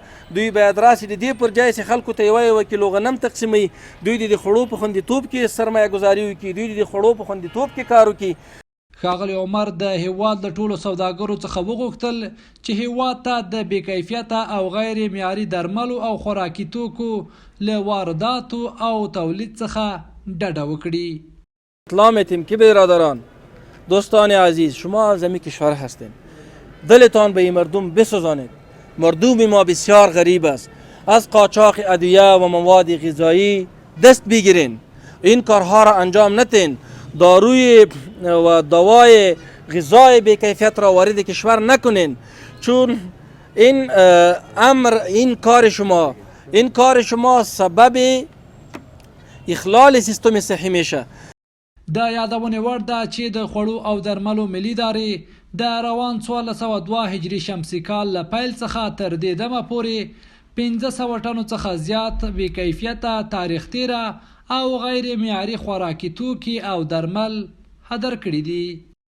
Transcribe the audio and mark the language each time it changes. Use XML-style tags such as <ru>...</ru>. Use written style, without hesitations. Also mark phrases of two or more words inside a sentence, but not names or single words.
<ps>دوی باید راسي د دې پر ځای چې خلکو ته یوه کیلو غنم تقسیموي، دوی د خوړو په خوندیتوب کې سرمایه گذاري وکړي، دوی د خوړو په خوندیتوب کې کار وکړي. ښاغلي عمر د هیواد له ټولو سوداګرو څخه وغوښتل چې هیواد ته د بې کیفیته او غیر معیاري درملو او خوراکي توکو له وارداتو او تولید څخه ډډه وکړي.</ps> <fa>اطلاع می‌دیم که برادران، دوستان عزیز، شما از این کشور هستین، دلتان به این مردم بسوزانید. مردم ما بسیار غریب است. از قاچاق ادویه و مواد غذایی دست بگیرین. این کارها را انجام ندین. داروی و دوای غذای بی کیفیت را وارد کشور نکنین، چون این کار شما سبب اخلال سیستم صحی میشه.</fa> <ps>د یادونې وړ ده چې د خوړو او درملو ملي ادارې د روان 1402 هجري شمسي کال له پیل څخه تر دې دمه پورې 500 ټنو څخه زیات بې کیفیته تاریخ تیره او غیر معیاري خوراکي توکي او درمل هدر کړي دي.</ps>